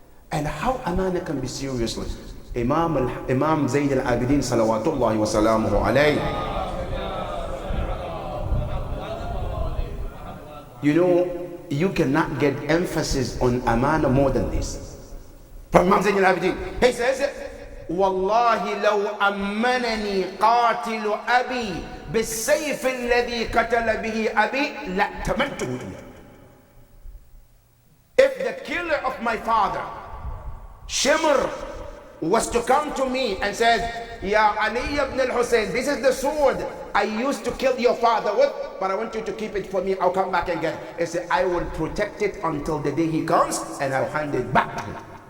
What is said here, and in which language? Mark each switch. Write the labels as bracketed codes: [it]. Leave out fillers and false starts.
[en] And how amana can be seriously. Imam Zayn al-Abidin salawatullahi wa salamuhu alayhi. You know, you cannot get emphasis on amana more than this. From Imam Zayn al-Abidin, he says, [ar] والله لو أمنني قاتل أبي بالسيف الذي قتل به أبي لأتمنته إليه. [en] If the killer of my father, Shimr, was to come to me and says, Ya Ali ibn al-Hussein, this is the sword I used to kill your father with, but I want you to keep it for me, I'll come back and get it. He said, I will protect it until the day he comes, and I'll hand it back to him.